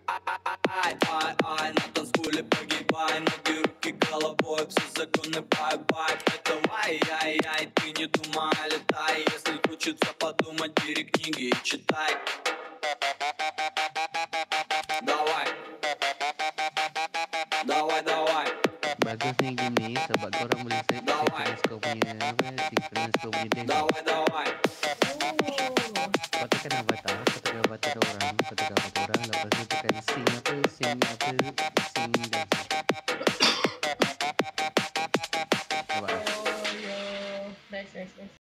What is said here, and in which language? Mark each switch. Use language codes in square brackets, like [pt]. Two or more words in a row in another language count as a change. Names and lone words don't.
[ru] Ай, на танцполе погибай, ноги, руки, головой, все законы бай-бай. Давай, ай, ты не думай, летай, если хочется подумать, бери книги и читай. Давай. Давай, давай. [ms] Bagus ni game ni sebab korang boleh synchronise kau punya dance. [ru] Давай, давай. [ms] Kau tekan avatar orang, lepas tu tekan [en] sing dance. [ms] Nampak tak? Nice.